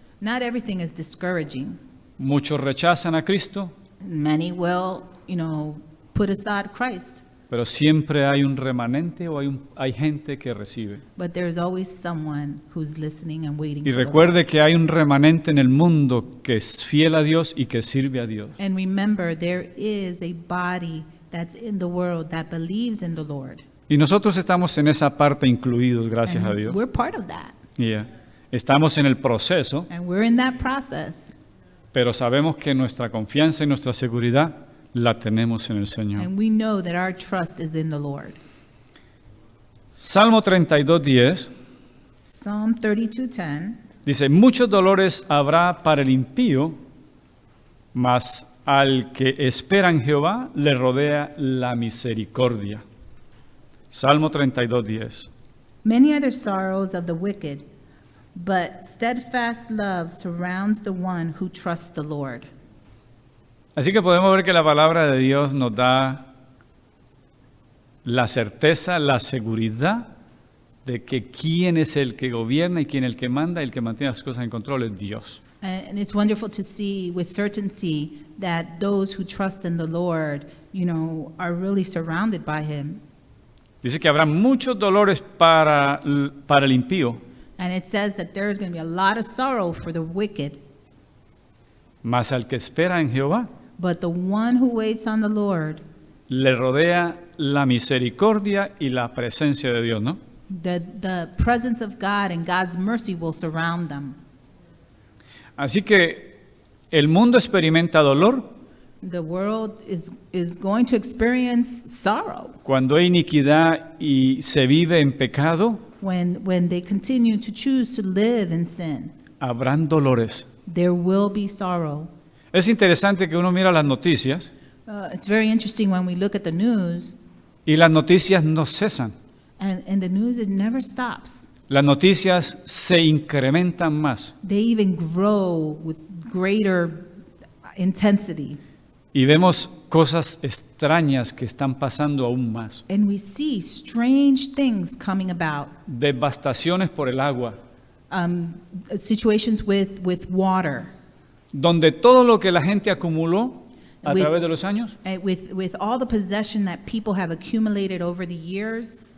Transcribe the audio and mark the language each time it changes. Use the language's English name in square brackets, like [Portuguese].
[English] Not everything is discouraging. [Spanish] Muchos rechazan a Cristo, [English] Many will, put aside Christ, [Spanish] pero siempre hay un remanente o hay gente que recibe. [English] but there's always someone who's listening and waiting [Spanish] Y [English] for the [Spanish] recuerde que hay un remanente en el mundo que es fiel a Dios y que sirve a Dios. [English] And remember, there is a body that's in the world that believes in the Lord. [Spanish] Y nosotros estamos en esa parte incluidos, gracias a [English] And [Spanish] Dios. [English] we're part of that. [Spanish] Yeah. Estamos en el proceso, [English] And we're in that process. [Spanish] pero sabemos que nuestra confianza y nuestra seguridad la tenemos en el Señor. [English] And we know that our trust is in the Lord. [Spanish] Salmo 32:10 [English] Psalm 32:10. [Spanish] dice, muchos dolores habrá para el impío, mas al que espera en Jehová le rodea la misericordia. Salmo 32:10. [English] Many are the sorrows of the wicked, but steadfast love surrounds the one who trusts the Lord. [Spanish] Así que podemos ver que la palabra de Dios nos da la certeza, la seguridad de que quién es el que gobierna y quién es el que manda y el que mantiene las cosas en control es Dios. [English] And it's wonderful to see with certainty that those who trust in the Lord, are really surrounded by him. [Spanish] Dice que habrá muchos dolores para el impío, [English] And it says that there is going to be a lot of sorrow for the wicked, [Spanish] mas al que espera en Jehová [English] but the one who waits on the Lord, [Spanish] le rodea la misericordia y la presencia de Dios, ¿no? [English] the presence of God and God's mercy will surround them. [Spanish] Así que el mundo experimenta dolor [English] The world is going to experience sorrow [Spanish] cuando hay iniquidad y se vive en pecado. [English] when they continue to choose to live in sin. [Spanish] Habrán dolores. [English] There will be sorrow. [Spanish] Es interesante que uno mira las noticias [English] It's very interesting when we look at the news, [Spanish] y las noticias no cesan. [English] and the news, it never stops. [Spanish] Las noticias se incrementan más [English] They even grow with greater intensity. [Spanish] y vemos cosas extrañas que están pasando aún más. [English] And we see strange things coming about. [Spanish] Devastaciones por el agua, [English] Situations with water, [Spanish] donde todo lo que la gente acumuló a [English] With- [Spanish] través de los años, [English] and with all the possession that people have accumulated over the years,